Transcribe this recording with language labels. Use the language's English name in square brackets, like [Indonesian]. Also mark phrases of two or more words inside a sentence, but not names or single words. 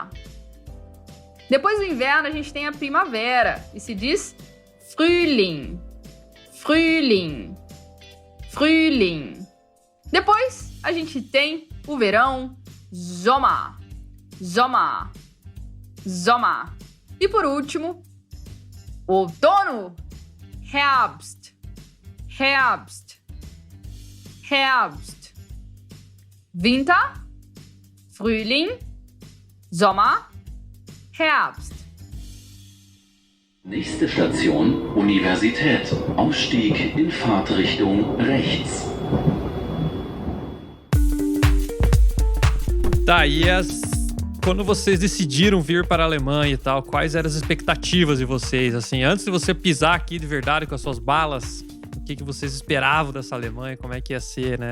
[Portuguese] Depois do inverno, a gente tem a primavera e se diz [German] Frühling, Frühling, Frühling. [Portuguese] Depois, a gente tem o verão, [German] Sommer, Sommer, Sommer. [Portuguese] E por último, outono, [German] Herbst, Herbst, Herbst. Winter, Frühling, Sommer, Herbst. Nächste Station, Universität. Ausstieg in Fahrtrichtung rechts. [Portuguese] Tá, quando vocês decidiram vir para a Alemanha e tal, quais eram as expectativas de vocês? Assim, antes de você pisar aqui de verdade com as suas balas, o que vocês esperavam dessa Alemanha? Como é que ia ser, né?